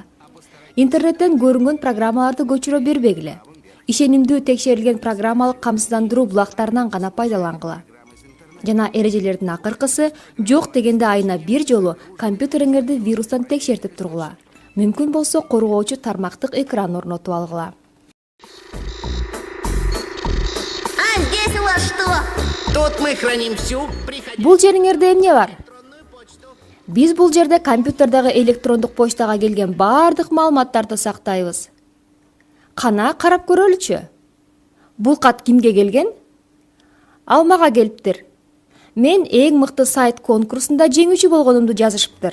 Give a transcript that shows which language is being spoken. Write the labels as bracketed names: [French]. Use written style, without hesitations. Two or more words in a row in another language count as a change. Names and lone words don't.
[Kyrgyz] Интернеттен көрүнгөн программаларды көчүрө бербегиле. Ишенимдүү текшерилген программалык камсыздандыруу булактарынан гана пайдалангыла. Жана эрежелердин акыркысы, жок дегенде айына бир жолу компьютериңерди вирустан текшертип тургула. Мүмкүн болсо коргоочу тармактык экран орнотуп алгыла. [Russian] Тут мы храним всю. [Kyrgyz] Бул жериңерде эмне бар? Биз бул жерде компьютердагы электрондук почтага келген бардык маалыматтарды сактайбыз. Кана карап көрөлүчү. Бул кат кимге келген? Ал мага келиптир. Мен эң мыкты сайт конкурсунда жеңүүчү болгонумду жазышыптыр.